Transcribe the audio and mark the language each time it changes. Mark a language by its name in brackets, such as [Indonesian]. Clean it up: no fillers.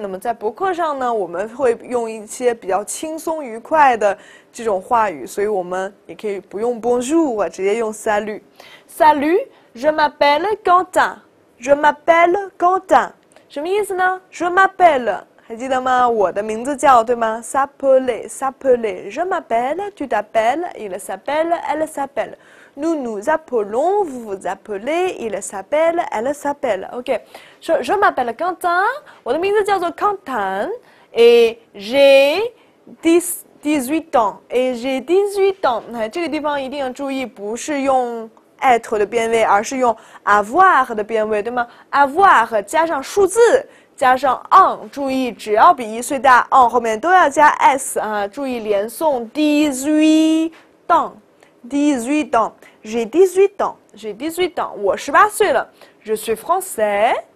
[Chinese] 那么在博客上呢，我们会用一些比较轻松愉快的这种话语，所以我们也可以不用 bonjour， 直接用 salut。 [French] Je m'appelle Quentin. Je m'appelle Quentin. [Chinese] 什么意思呢 ？ [French] Je m'appelle [Chinese] 还记得吗？我的名字叫对吗 ？ [French] S'appeler. Je m'appelle, tu t'appelles, il s'appelle, elle s'appelle. Nous nous appelons, vous vous appelez, il s'appelle, elle s'appelle. OK. Je m'appelle Quentin. [Chinese] 我的名字叫做 Quentin. [French] Et j'ai 18 ans. Et j'ai 18 ans. [Chinese] 这个地方一定要注意，不是用être 的变位，而是用 avoir 的变位，对吗 ？avoir 加上数字，加上 on， 注意只要比1岁大 on 后面都要加 s 啊，注意连诵 [French] 18 ans， 18 ans， [Chinese] j'ai 18 ans， j'ai 18 ans， 我18岁了 ， [French] je suis français，